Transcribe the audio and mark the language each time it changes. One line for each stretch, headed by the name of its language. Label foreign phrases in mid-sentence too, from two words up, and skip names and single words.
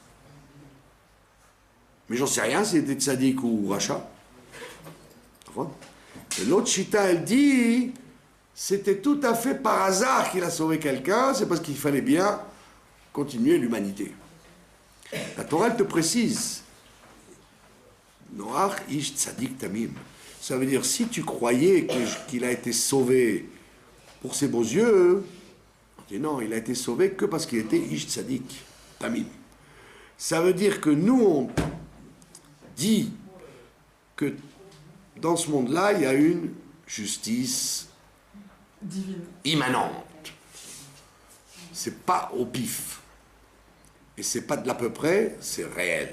French: Mais j'en sais rien s'il était tzaddik ou rachat. Et l'autre chita, elle dit, c'était tout à fait par hasard qu'il a sauvé quelqu'un, c'est parce qu'il fallait bien continuer l'humanité. La Torah, elle te précise.
Hebrew: נח איש צדיק תמים.
French: Ça veut dire, si tu croyais qu'il a été sauvé pour ses beaux yeux, on dit non, il a été sauvé que parce qu'il était
Hebrew: איש צדיק תמים.
French: Ça veut dire que nous, on dit que dans ce monde-là, il y a une justice divine, immanente. C'est pas au pif. Et c'est pas de l'à peu près, c'est réel.